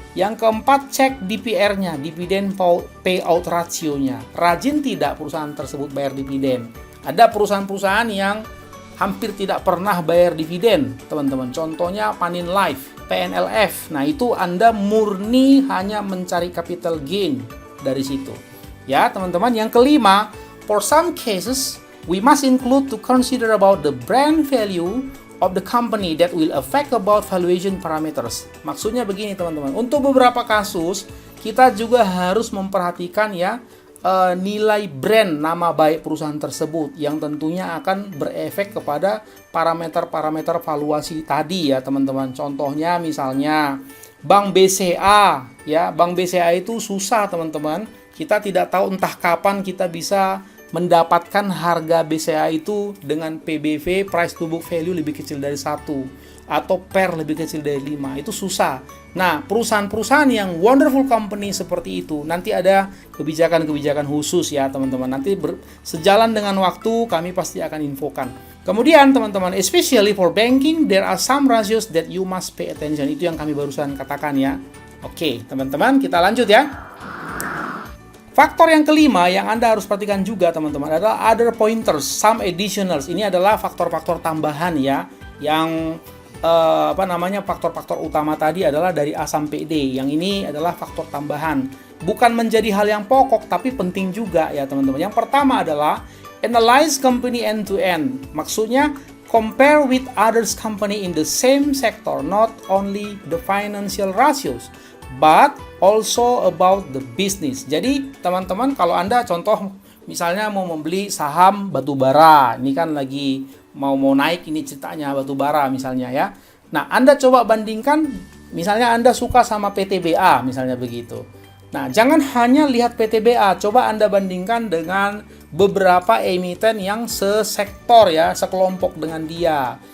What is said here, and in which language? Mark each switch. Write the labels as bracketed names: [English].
[Indonesian] Yang keempat, cek DPR-nya, dividend payout ratio-nya. Rajin tidak perusahaan tersebut bayar dividen? Ada perusahaan-perusahaan yang hampir tidak pernah bayar dividen, teman-teman. Contohnya Panin Life, PNLF. Nah, itu Anda murni hanya mencari capital gain dari situ. Ya, teman-teman. Yang kelima, [English] for some cases, we must include to consider about the brand value of the company that will affect about valuation parameters. [Indonesian] Maksudnya begini, teman-teman. Untuk beberapa kasus, kita juga harus memperhatikan ya nilai brand, nama baik perusahaan tersebut yang tentunya akan berefek kepada parameter-parameter valuasi tadi ya teman-teman. Contohnya misalnya Bank BCA ya, Bank BCA itu susah teman-teman. Kita tidak tahu entah kapan kita bisa mendapatkan harga BCA itu dengan PBV, price to book value, lebih kecil dari 1 atau PER lebih kecil dari 5. Itu susah. Nah, perusahaan-perusahaan yang wonderful company seperti itu nanti ada kebijakan-kebijakan khusus ya teman-teman. Nanti sejalan dengan waktu kami pasti akan infokan. Kemudian teman-teman, [English] especially for banking, there are some ratios that you must pay attention. [Indonesian] Itu yang kami barusan katakan ya. Oke, teman-teman, kita lanjut ya. Faktor yang kelima yang Anda harus perhatikan juga teman-teman adalah [English] other pointers, some additionals. [Indonesian] Ini adalah faktor-faktor tambahan ya, yang faktor-faktor utama tadi adalah dari A sampai D. Yang ini adalah faktor tambahan. Bukan menjadi hal yang pokok, tapi penting juga ya teman-teman. Yang pertama adalah [English] analyze company end to end. [Indonesian] Maksudnya [English] compare with others company in the same sector, not only the financial ratios, but also about the business. [Indonesian] Jadi teman-teman, kalau Anda contoh misalnya mau membeli saham batubara, ini kan lagi mau naik ini ceritanya batubara misalnya ya. Nah, Anda coba bandingkan, misalnya Anda suka sama PTBA misalnya begitu. Nah, jangan hanya lihat PTBA, coba Anda bandingkan dengan beberapa emiten yang sesektor ya, sekelompok dengan dia.